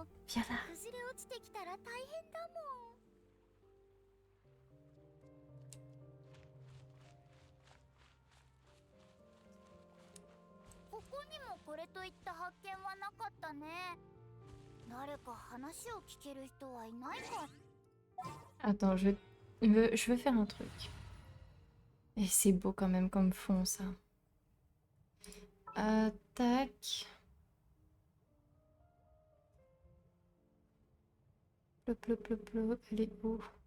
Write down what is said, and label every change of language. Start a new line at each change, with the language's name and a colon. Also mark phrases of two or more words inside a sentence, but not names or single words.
Japanese: 崩れ落ちてきたら大変だもん。ここにもこれといった発見はなかったね。誰か話を聞ける人はいないか。
French: Attends, je veux faire un truc. Et c'est beau quand même comme fond, ça. Tac. Plop, plop, plop, plop. Elle est où?